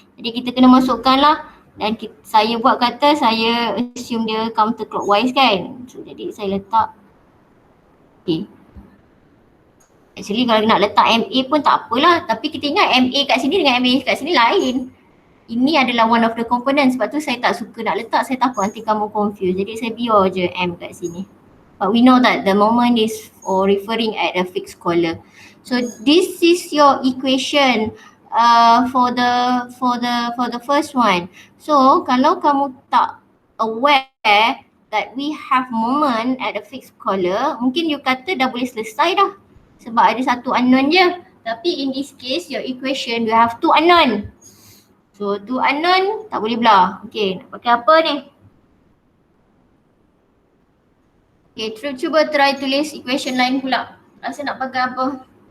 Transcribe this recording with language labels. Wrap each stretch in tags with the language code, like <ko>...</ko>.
<ms>Jadi kita kena masukkan lah. Dan saya buat kata saya assume dia counterclockwise kan. So jadi saya letak. Okay. Actually kalau nak letak MA pun tak apalah. Tapi kita ingat MA kat sini dengan MA kat sini lain. Ini adalah</ms> <en>one of the components.</en> <ms>Sebab tu saya tak suka nak letak. Saya takut nanti kamu confuse. Jadi saya biar je M kat sini.</ms> <en>But we know that the moment is referring at a fixed collar. So this is your equation for the first one. So</en> <ms>kalau kamu tak</ms> <en>aware that we have moment at a fixed collar,</en> <ms>mungkin you kata dah boleh selesai dah. Sebab ada satu unknown je.</ms> <en>Tapi in this case, your equation you have two unknown. So two unknown</en> <ms>tak boleh belah. Okay, nak pakai apa ni? Okay, cuba try tulis equation lain pula. Rasa nak pakai apa?</ms>